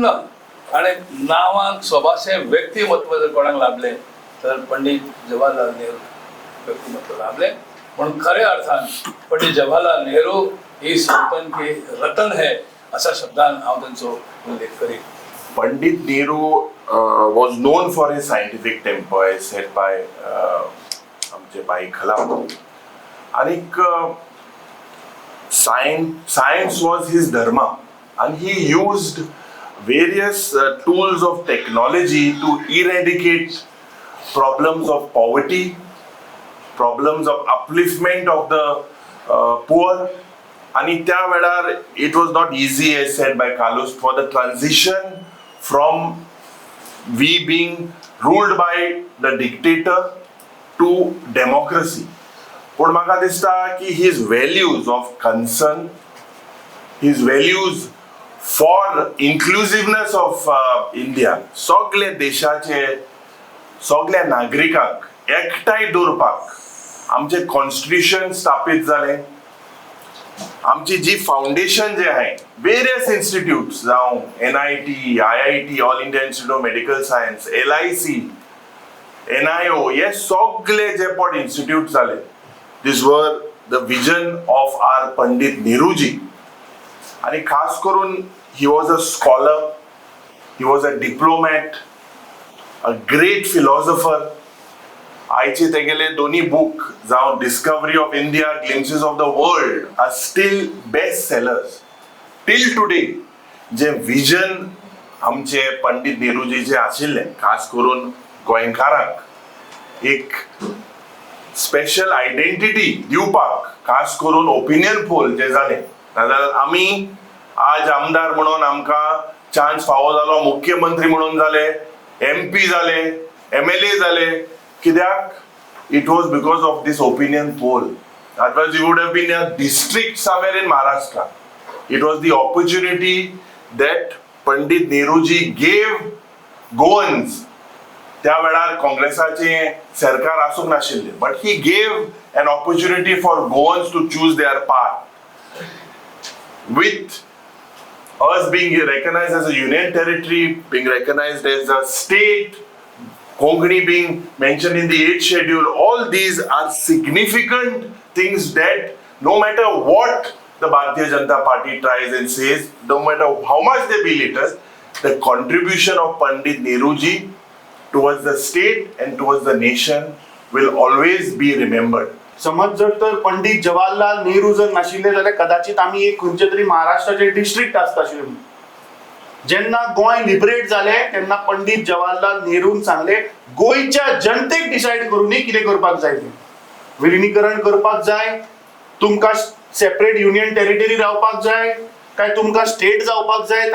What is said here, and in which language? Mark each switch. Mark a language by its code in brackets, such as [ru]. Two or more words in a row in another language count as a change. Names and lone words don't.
[kok] आणि नावान स्वभाचे व्यक्तिमत्व जर कोणाक लाभले तर पंडित जवाहरलाल नेहरू व्यक्तिमत्व लाभले. म्हणून खऱ्या अर्थान पंडित जवाहरलाल नेहरू ही सांगतन की रतन है अशा शब्दान हांव तांचो उल्लेख करीन. [en] Pandit Nehru was known for his scientific temper, as said by [kok] आमचे भाई [en] खलाम. And science was his dharma, and he used various tools of technology to eradicate problems of poverty, problems of upliftment of the poor. [kok] आणि त्या वेळार [en] it was not easy, as said by Carlos, for the transition from we being ruled by the dictator to democracy. [kok] पण म्हाका दिसता की [en] his values of concern, his values for inclusiveness of India, [kok] सगळे देशाचे सगळ्या नागरिकांक एकठांय दवरपाक आमचे कॉन्स्टिट्यूशन स्थापीत जालें. आमची जी फाउंडेशन जे आहे, [en] various institutes [kok] जावं NIT, IIT, ऑल इंडिया इन्स्टिट्यूट ऑफ मेडिकल सायन्स, LIC, NIO, हे सगळे जे पण इन्स्टिट्यूट जाले, [en] these were the vision of our पंडित नेहरूजी. [kok] आणि खास करून [en] he was a scholar, he was a diplomat, a great philosopher. [kok] आयचे तेगेले दोन्ही बुक जावं डिस्कवरी ऑफ इंडिया, ग्लिम्पसेस ऑफ द वर्ल्ड [en] are still best sellers till today. [kok] जे विजन आमचे पंडित नेहरूजीचे आशिल्ले, खास करून गोंयकारांक एक [en] special identity [kok] दिवपाक, खास करून [en] opinion poll [kok] जे जाले, नाजाल्यार आमी आज आमदार म्हणून आमकां चान्स फावो जालो, मुख्यमंत्री म्हणून जाले, MP जाले, MLA जाले, कित्याक? [en] It was because of this opinion poll. Otherwise, you would have been a district somewhere in Maharashtra. It was the opportunity that Pandit Nehruji gave Goans. [kok] त्या वेळार काँग्रेसाचे सरकार आसूंक नाशिल्ले, [en] but he gave an opportunity for Goans to choose their path. With us being recognized as a union territory, being recognized as a state, Konkani being mentioned in the 8th schedule, all these are significant things that no matter what the Bharatiya Janata Party tries and says, no matter how much they belittle us, the contribution of Pandit Nehruji towards the state and towards the nation will always be remembered. [kok] समज जर तर पंडित जवाहरलाल नेहरू जर नाशिल्ले जाल्यार कदाचित आमी एक खंयचे तरी महाराष्ट्राचे डिस्ट्रिक्ट आसताशिल्ले. जेन्ना गोंय लिबरेट जाले तेन्ना पंडित जवाहरलाल नेहरून सांगले गोंयच्या जनतेक डिसायड करूनी कितें करपाक जाय तें. विलिनीकरण करपाक जाय, तुमकां [en] separate union territory [kok] रावपाक जाय काय तुमकां स्टेट जावपाक जाय.